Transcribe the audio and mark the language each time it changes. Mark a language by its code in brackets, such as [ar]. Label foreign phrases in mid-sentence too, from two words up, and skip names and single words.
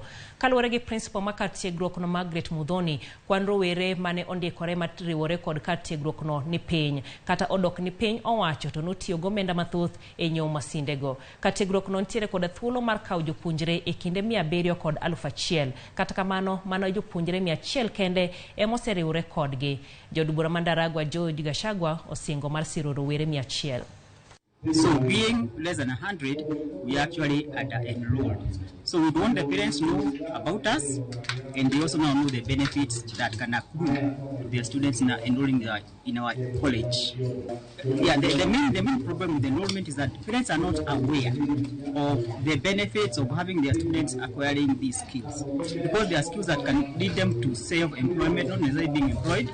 [luo] Kaluwore gi principal ma kar tiegruok no Margaret Mudhoni, kwan rowere mane ondikore riwore kod kar tiegruok no ni piny, kata odok ni piny owacho to notiyo gomenda mathoth e nyiewo masindego. Kar tiegruok no nitiere kod thuolo mar kawo jopuonjre e kinde 700 kod 1000. Kata kamano mano jopuonjre 100 kende emoseriwore kodgi. Jod bura Mandaragwa George Gashagwa osingo mar siro rowere 100. [en] So being less than 100, we actually enrolled. So we want the parents know about us, and they also now know the benefits that can accrue to their students in enrolling in our college. Yeah, the main problem with enrollment is that parents are not aware of the benefits of having their students acquiring these skills, because they are skills that can lead them to self-employment, not necessarily being employed.